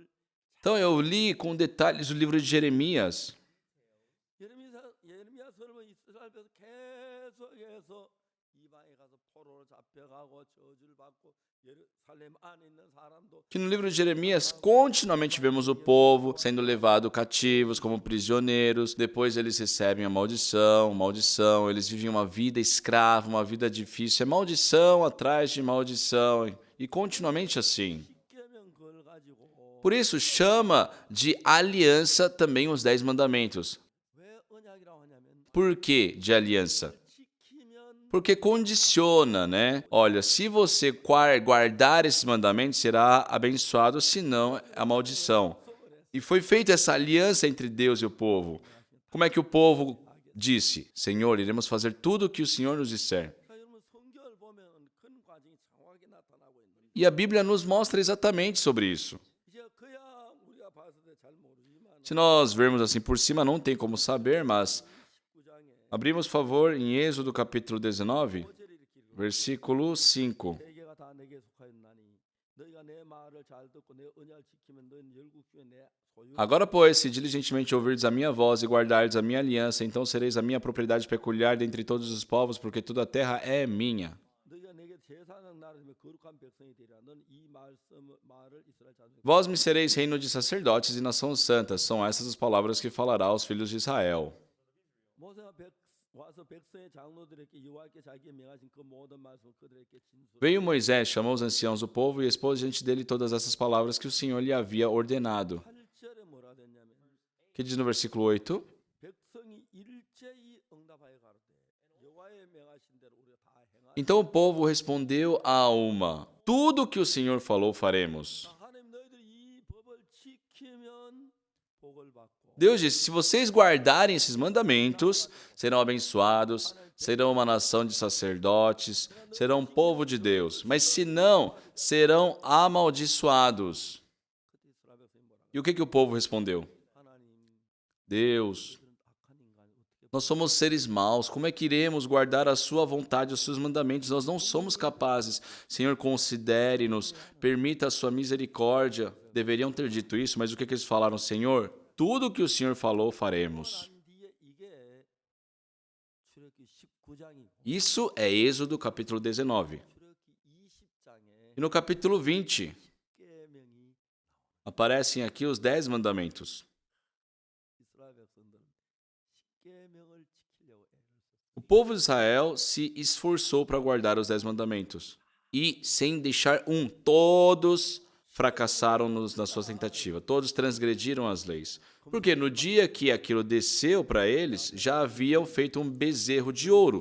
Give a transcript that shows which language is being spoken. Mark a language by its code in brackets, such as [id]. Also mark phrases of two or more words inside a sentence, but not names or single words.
[pt] Então eu li com detalhes o livro de Jeremias. [ko] 예레미야서를 이스라엘에서 계속해서 이방에 가서 포로로 잡혀가고 저주를 받고 예루살렘 안에 있는 사람도 [pt] Que no livro de Jeremias continuamente vemos o povo sendo levado cativos como prisioneiros. Depois eles recebem a maldição. Eles vivem uma vida escrava, uma vida difícil. É maldição atrás de maldição. E continuamente assim. [ko] 십계명 그걸 가지고 [pt] Por isso chama de aliança também os 10 mandamentos. [ko] 왜 언약이라고 하냐면 [pt] Por que de aliança? [ko] 지키면 [pt] Porque condiciona, né? Olha, se você guardar esses mandamentos, será abençoado, senão é a maldição. E foi feita essa aliança entre Deus e o povo. Como é que o povo disse? Senhor, iremos fazer tudo o que o Senhor nos disser. [ko] 그러니까 여러분 성경을 보면 그런 과정이 정확하게 나타나고 있는데 [pt] E a Bíblia nos mostra exatamente sobre isso. [ko] 이제 그야 우리가 봤을 때 잘 모르지만 [pt] Se nós vermos assim por cima, não tem como saber, mas [ko] 19장에 [pt] abrimos favor em Êxodo capítulo 19, [ko] 5절에 이렇게 읽어요. [pt] versículo 5. [ko] 세계가 다 내게 속하였나니 너희가 내 말을 잘 듣고 내 언약을 지키면 너희는 열국 중에 내 소유 [pt] Agora, pois, se diligentemente ouvirdes a minha voz e guardardes a minha aliança, então sereis a minha propriedade peculiar dentre todos os povos, porque toda a terra é minha. [ko] 너희가 내게 제사장 나라며 거룩한 백성이 되리라 너는 이 말을 이스라엘 자손에게 [pt] Vós me sereis reino de sacerdotes e nação santa. São essas as palavras que falará aos filhos de Israel. [ko] 모세가 와서 백성의 장로들에게 여호와께 자기의 명하신 그 모든 말씀을 그들에게 진술 [pt] Veio Moisés, chamou os anciãos do povo e expôs diante dele todas essas palavras que o Senhor lhe havia ordenado. [ko] 8절에 뭐라 됐냐면 [pt] Que diz no versículo 8? [ko] 백성이 일제히 응답하여 가로되 여호와의 명하신 대로 우리가 다 행하리 [pt] Então o povo respondeu a uma: Tudo o que o Senhor falou faremos. [ko] 하나님 너희들이 이 법을 지키면 복을 받고 [pt] Deus disse: se vocês guardarem esses mandamentos, serão abençoados, serão uma nação de sacerdotes, serão um povo de Deus. Mas se não, serão amaldiçoados. [ko] 그때 이스라엘 백성이 뭐라 [pt] E o que o povo respondeu? [ko] 하나님 [pt] Deus, [ko] 그들은 악한 인간이 어떻게 [pt] nós somos seres maus, como é que iremos guardar a sua vontade, os seus mandamentos? Nós não somos capazes. Senhor, considere-nos, permita a sua misericórdia. Deveriam ter dito isso, mas o que eles falaram? Senhor, tudo o que o Senhor falou, faremos. [ko] 난 뒤에 이게 출애굽기 19장이고 [pt] Isso é Êxodo capítulo 19. [ko] 출애굽기 20장에 [pt] E no capítulo 20, [ko] 십계명이 [pt] aparecem aqui os 10 mandamentos. [ko] 이스라엘 백성들은 십계명을 [pt] povo de Israel se esforçou para guardar os 10 mandamentos. E, sem deixar um, todos fracassaram na sua tentativa. Todos transgrediram as leis. Porque no dia que aquilo desceu para eles, já haviam feito um bezerro de ouro.